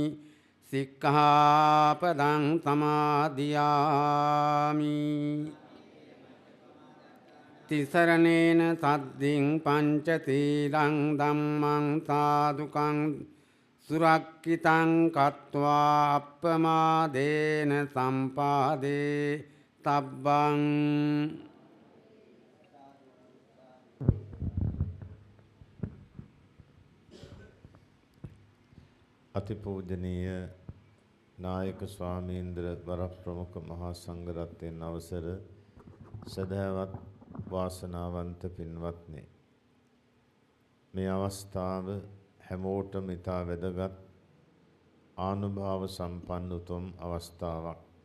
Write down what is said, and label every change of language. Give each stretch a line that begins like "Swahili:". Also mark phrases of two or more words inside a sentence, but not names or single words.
Pali: සික්ඛාපදං සමාදියාමි තිසරණේන සද්දින් පංචශීලං ධම්මං සාදුකං සුරක්ඛිතං කତ୍වා අප්පමාදේන සම්පාදේ තබ්බං.
Sinhala: අතිපූජනීය නායක ස්වාමීන්ද්‍ර වරප්‍රමුඛ මහා සංඝරත්නයන් අවසර සදහවත් වාසනාවන්ත පින්වත්නි, මේ අවස්ථාව හැමෝටම ඉතා වැදගත් ආනුභාව සම්පන්න උතුම් අවස්ථාවක්.